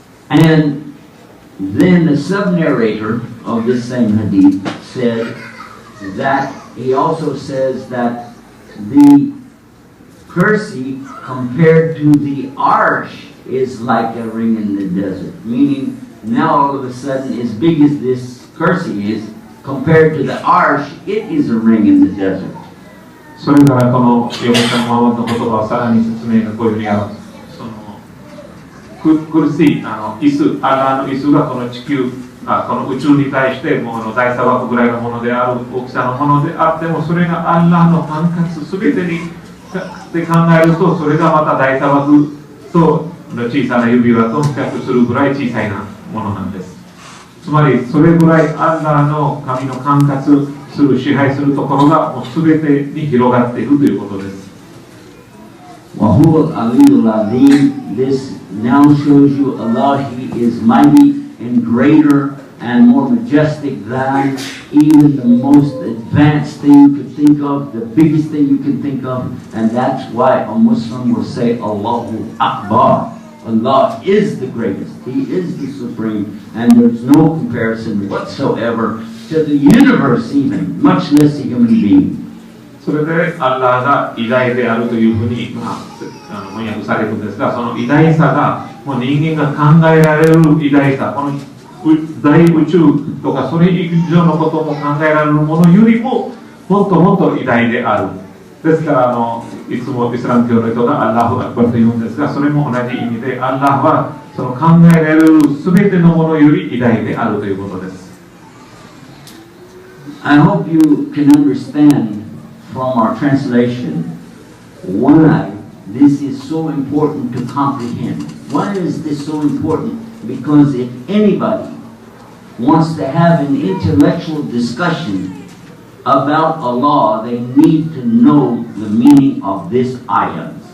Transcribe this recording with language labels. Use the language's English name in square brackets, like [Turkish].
[English] And then the sub-narrator of this same hadith said that he also says that the kursi compared to the arsh is like a ring in the desert, meaning now all of a sudden, as big as this kursi is, compared to the arsh, it is a ring in the desert. [Japanese] それからこの預言者のママの言葉をさらに説明がこういうふうにある。クルシー、椅子、アラーの椅子がこの地球、この宇宙に対してもう大砂漠ぐらいのものである大きさのものであっても、それがアラーの管轄すべてにで考えると、それがまた大砂漠との小さな指輪と比較するぐらい小さいなものなんです。つまりそれぐらいアラーの神の管轄する支配するところがもうすべてに広がっているということです。 [Arabic] وَهُوَ الْعَلِيُّ الْعَظِيمُ. [English] This now shows you Allah, He is mighty and greater and more majestic than even the most advanced thing you could think of, the biggest thing you can think of, and that's why a Muslim will say Allahu Akbar. Allah is the greatest, He is the supreme, and there's no comparison whatsoever to the universe even, much less a human being. [Japanese] それでアッラーが偉大であるというふうに、翻訳されるんですが、その偉大さがもう人間が考えられる偉大さ、この大宇宙とかそれ以上のことも考えられるものよりももっともっと偉大である。ですからいつもイスラム教の人がアッラーアクバルと言うんですが、それも同じ意味でアッラーはその考えられる全てのものより偉大であるということです。 [English] I hope you can understand from our translation why this is so important to comprehend. Why is this so important? Because if anybody wants to have an intellectual discussion about Allah, they need to know the meaning of this ayah.